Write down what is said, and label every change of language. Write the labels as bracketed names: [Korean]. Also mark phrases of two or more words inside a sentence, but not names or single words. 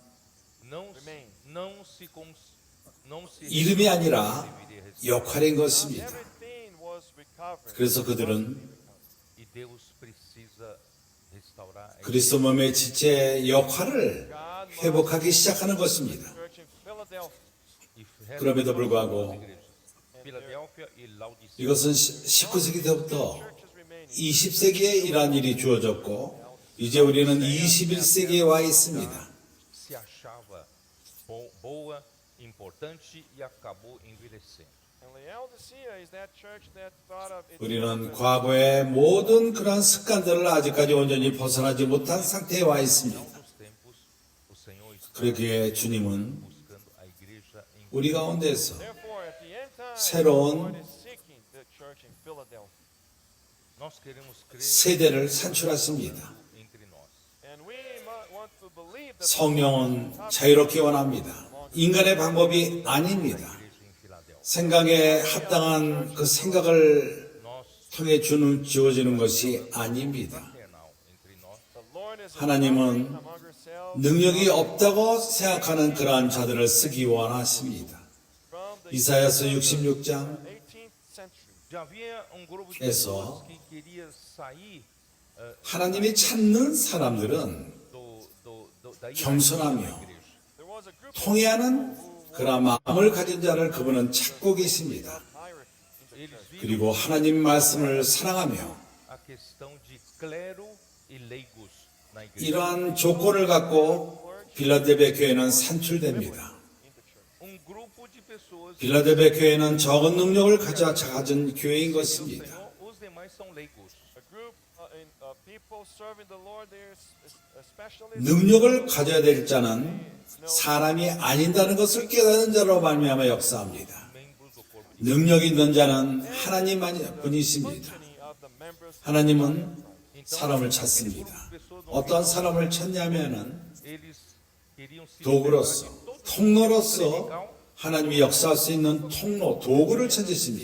[Portuguese] Não se [Korean] 이름이 아니라 [Portuguese] deveria receber. [Korean] 역할인 것입니다. [English] everything was recovered. [Korean] 그래서 그들은 [Portuguese] E Deus precisa restaurar a igreja. [Korean] 그리스도 몸의 지체의 역할을 회복하기 시작하는 것입니다. [English] Church in Philadelphia. [Portuguese] E [Korean] 그럼에도 불구하고 [Portuguese] Filadélfia e Laodicea. [Korean] 이것은 19세기 때부터 [English] Churches remaining. [Korean] 20세기에 이러한 일이 주어졌고 이제 우리는 21세기에 와 있습니다. [Portuguese] Se achava boa, importante e acabou envelhecendo. [English] And Laodicea is that church that thought of its [Korean] 우리는 과거의 모든 그러한 습관들을 아직까지 온전히 벗어나지 못한 상태에 와 있습니다. [Portuguese] Nos tempos, o Senhor está [Korean] 그러기에 주님은 [Portuguese] buscando a igreja em [Korean] 우리 가운데서 [English] Therefore, at the end time, [Korean] 새로운 [English] the Lord is seeking the church in Philadelphia. [Portuguese] Nós queremos crer [Korean] 세대를 산출하십니다. [Portuguese] entre nós. [English] And we want to believe that [Korean] 성령은 자유롭게 원합니다. 인간의 방법이 아닙니다. [Portuguese] Igreja em Filadélfia. [Korean] 생각에 합당한 그 생각을 [Portuguese] Nós, [Korean] 통해 주어지는 것이 아닙니다. [Portuguese] fraternal entre nós, [English] the Lord is [Korean] 하나님은 [English] among yourselves [Korean] 능력이 없다고 생각하는 그러한 자들을 쓰기 원하십니다. [English] from the [Korean] 이사야서 66장 [English] 18th century. [Portuguese] Já havia um grupo de Eso. pessoas que queria sair [Korean] 하나님이 찾는 사람들은 [Portuguese] da [Korean] 겸손하며 [Portuguese] igreja. [English] There was a group [Korean] 통해하는 그러한 마음을 가진 자를 그분은 찾고 계십니다. [English] of hierarchy in the [Portuguese] Eles [English] church. [Portuguese] viram [Korean] 그리고 하나님 말씀을 사랑하며 [Portuguese] a questão de clero e leigos na igreja. [Korean] 이러한 조건을 갖고 빌라델비아 교회는 산출됩니다. [English] In the church. [Portuguese] Um grupo de pessoas [Korean] 빌라델비아 교회는 적은 능력을 가진 교회인 [Portuguese] do [Korean] 것입니다. [Portuguese] Senhor, os demais são leigos. [English] A group of people serving the Lord, they're specialists. [Korean] 능력을 가져야 될 자는 사람이 아닌다는 것을 깨닫는 자로 말미암아 역사합니다. [Portuguese] Membros do corpo. [Korean] 능력 있는 자는 하나님 분이십니다. [English] Functioning of the members. [Korean] 하나님은 사람을 찾습니다. 어떤 사람을 찾냐면은 [Portuguese] Eles queriam se [Korean] 도구로서, [Portuguese] livrar de todo 통로로서 legal. [Korean] 하나님이 역사할 수 있는 통로, 도구를 찾으십니다.